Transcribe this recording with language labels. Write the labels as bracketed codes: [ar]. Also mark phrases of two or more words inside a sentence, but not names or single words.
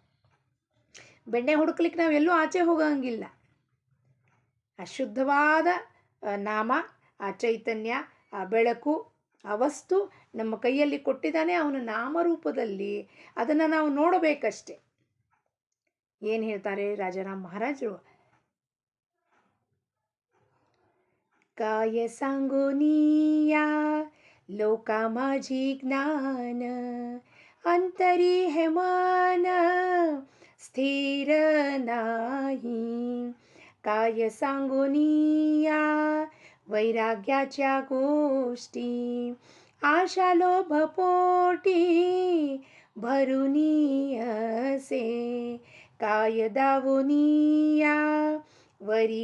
[kn] ಬೆಣ್ಣೆ ಹುಡುಕ್ಲಿಕ್ಕೆ ನಾವು ಎಲ್ಲೂ ಆಚೆ ಹೋಗಂಗಿಲ್ಲ. ಆ ಶುದ್ಧವಾದ ನಾಮ, ಆ ಚೈತನ್ಯ, ಆ ಬೆಳಕು, ಆ ವಸ್ತು ನಮ್ಮ ಕೈಯಲ್ಲಿ ಕೊಟ್ಟಿದ್ದಾನೆ. ಅವನ ನಾಮರೂಪದಲ್ಲಿ ಅದನ್ನು ನಾವು ನೋಡಬೇಕಷ್ಟೆ. ಏನು ಹೇಳ್ತಾರೆ ರಾಜಾರಾಮ್ ಮಹಾರಾಜರು? [mr] काय सांगोनिया लोका माझी ज्ञान अंतरी हे मन स्थिर नाही. काय सांगोनिया वैराग्याच्या गोष्टी आशा लोभ पोटी भरुनी असे, काय दावोनिया वरी